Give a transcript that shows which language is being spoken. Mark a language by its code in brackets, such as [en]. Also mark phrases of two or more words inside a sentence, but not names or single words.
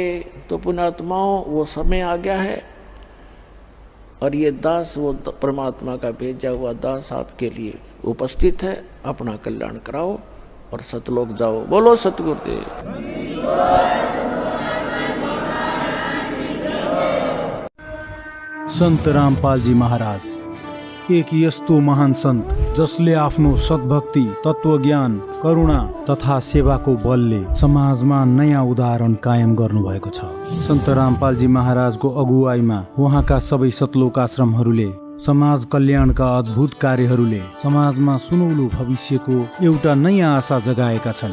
[hi] तो पुण्यात्माओं, वो समय आ गया है, और ये दास वो परमात्मा का भेजा हुआ दास आपके लिए उपस्थित है। अपना कल्याण कराओ और सतलोक जाओ। बोलो सतगुरुदेव। [ne] सन्त रामपालजी महाराज एक यस्तो महान सन्त जसले आफ्नो सद्भक्ति, तत्त्वज्ञान, करुणा तथा सेवाको बलले समाजमा नयाँ उदाहरण कायम गर्नुभएको छ। सन्त रामपालजी महाराजको अगुवाईमा उहाँका सबै सतलोक आश्रमहरूले समाज कल्याणका अद्भुत कार्यहरूले समाजमा सुनौलो भविष्यको एउटा नयाँ आशा जगाएका छन्।